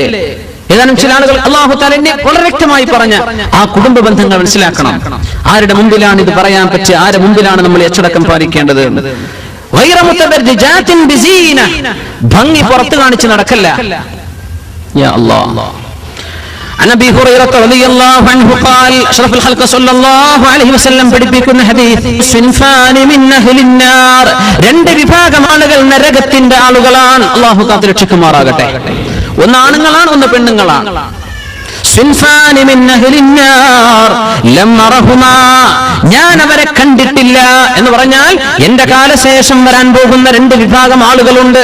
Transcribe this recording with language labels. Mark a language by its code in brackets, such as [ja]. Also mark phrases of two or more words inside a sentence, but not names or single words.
[ml] ഏതാനും ചില ആളുകൾ അല്ലാഹു തആല വളരെ വ്യക്തമായി പറഞ്ഞ ആ കുടുംബ ബന്ധങ്ങൾ മനസ്സിലാക്കണം. ആരുടെ മുമ്പിലാണ് ഇത് പറയാൻ പറ്റുക? ആരുടെ മുമ്പിലാണ് നമ്മൾ അച്ചടക്കം പാലിക്കേണ്ടത്? [ar] غير متبرجات بزينة, [ml] ഭംഗി പുറത്ത് കാണിച്ച് നടക്കല്ല. [ar] يا الله. عن ابي هريره رضي الله عنه قال اشرف الخلق صلى الله عليه وسلم [ml] പഠിപ്പിക്കുന്ന ഹദീസ്, [ar] صنفان من أهل النار, [ml] രണ്ട് വിഭാഗം ആളുകൾ നരകത്തിന്റെ ആളുകളാണ്. അല്ലാഹു കാത്ത് രക്ഷിക്കുമാറാകട്ടെ. ഒന്ന് ആണുങ്ങളാണ്, ഒന്ന് പെണ്ണുങ്ങളാണ്. [ar] صنفان من أهل النار لم أرهما, [ml] ഞാൻ അവരെ കണ്ടിട്ടില്ല എന്ന് പറഞ്ഞാൽ എന്റെ കാലശേഷം വരാൻ പോകുന്ന രണ്ട് വിഭാഗം ആളുകളുണ്ട്.